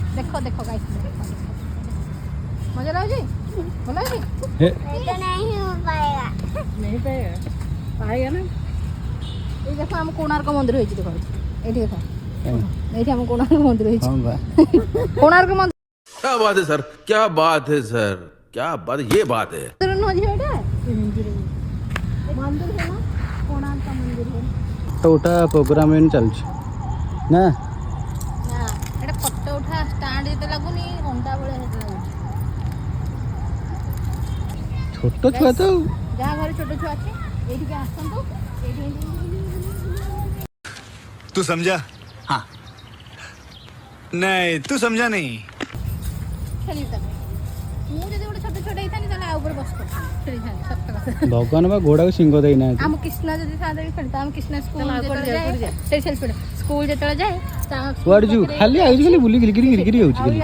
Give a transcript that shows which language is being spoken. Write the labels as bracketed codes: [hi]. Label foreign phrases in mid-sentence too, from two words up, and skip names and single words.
[or] ଦେଖ ଦେଖ ଗାଈ ମଜା ଲାଗୁଛି ଭଲ ଲାଗୁଛି ହେ ଏଇ ଦେଖ ଆମ କୋଣାର୍କ ମନ୍ଦିର ହେଇଛି ଦେଖ ଏଇଠି ଦେଖ ଏଇଠି ଆମ କୋଣାର୍କ ମନ୍ଦିର ହେଇଛି ହଁ ବା କୋଣାର୍କ ମନ୍ଦିର [hi] क्या बात है सर क्या बात है सर क्या बात ये बात है [or] ନୁହଁ ଝିଅ ଏଇଟା ମନ୍ଦିର ହେଲା କୋଣାର୍କ ମନ୍ଦିର ହେଲା ଫଟୋ ଉଠା ପ୍ରୋଗ୍ରାମ ଏଇନେ ଚାଲୁଛି ନା ନା ଏଇଟା ଫଟୋ ଉଠା ଷ୍ଟାଣ୍ଡ ଯେତେ ଲାଗୁନି ଅଣ୍ଡା ଭଳିଆ ସେତେ ଲାଗୁଛି ଛୋଟ ଛୁଆ ତ ଯାହା ଘରେ ଛୋଟ ଛୁଆ ଅଛି ଏଇଠିକି ଆସନ୍ତୁ ଏଇଠି [hi] तू समझा हाँ नहीं तू समझा नहीं [or] ଖେଳିବି ତାପରେ ମୁଁ ଯଦି ଗୋଟେ ଛୋଟ ଛୋଟ ହେଇଥାନ୍ତି ତାହେଲେ ଆଉ ଉପରେ ବସି ଖେଳିଥାନ୍ତି ସତ କଥା ଭଗବାନ ବା ଘୋଡ଼ାକୁ ସିଂହ ଦେଇନାହାନ୍ତି ଆମ କୃଷ୍ଣା ଯଦି ଥାନ୍ତା ବି ଖେଳିଥା ଆମ କୃଷ୍ଣା ସ୍କୁଲ ଯେତେବେଳେ ଯାଏ ସେଇ ସେଲ୍ଫି ସ୍କୁଲ ଯେତେବେଳେ ଯାଏ କୁଆଡ଼େ ଯିବୁ ଖାଲି ଆଉଛି ଖାଲି ବୁଲି ଘିରି ଘିରି ହେଉଛି ଖାଲି